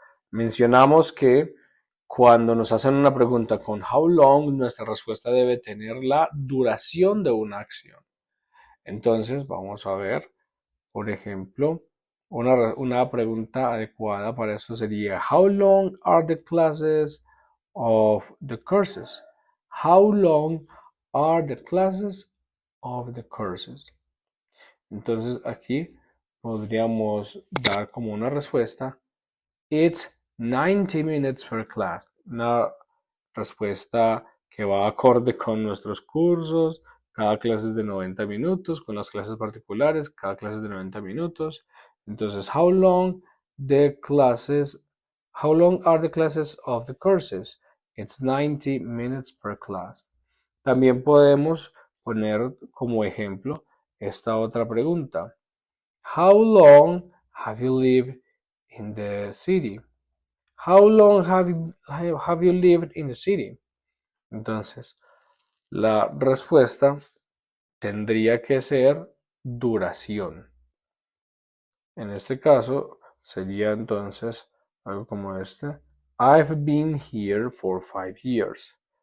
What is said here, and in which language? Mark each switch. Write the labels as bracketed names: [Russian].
[Spanish] Mencionamos que cuando nos hacen una pregunta con how long, nuestra respuesta debe tener la duración de una acción. Entonces, vamos a ver, por ejemplo, una pregunta adecuada para esto sería, [English] how long are the classes of the courses? How long are the classes of the courses? [Spanish] Entonces aquí podríamos dar como una respuesta, [English] it's 90 minutes per class. [Spanish] Una respuesta que va acorde con nuestros cursos. Cada clase es de 90 minutos, con las clases particulares, cada clase es de 90 minutos. [English] Entonces, how long are the classes of the courses? It's 90 minutes per class. [Spanish] También podemos poner como ejemplo esta otra pregunta. [English] How long have you lived in the city? How long have you lived in the city? [Spanish] Entonces, la respuesta tendría que ser duración. En este caso, sería entonces algo como este. [English] I've been here for 5 years.